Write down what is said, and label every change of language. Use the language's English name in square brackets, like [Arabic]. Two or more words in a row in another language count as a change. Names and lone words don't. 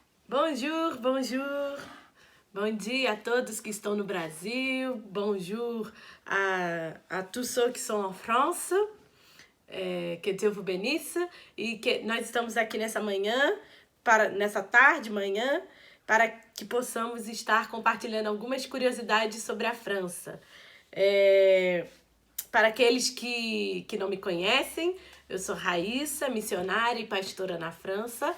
[French] Bonjour, bonjour. [Portuguese] Bom dia a todos que estão no Brasil. [French] Bonjour a tous ceux qui sont en France. [Portuguese] Que Deus [French] vous bénisse. [Portuguese] E que nós estamos aqui nessa tarde, manhã, para que possamos estar compartilhando algumas curiosidades sobre a França. Para aqueles que não me conhecem, eu sou Raíssa, missionária e pastora na França.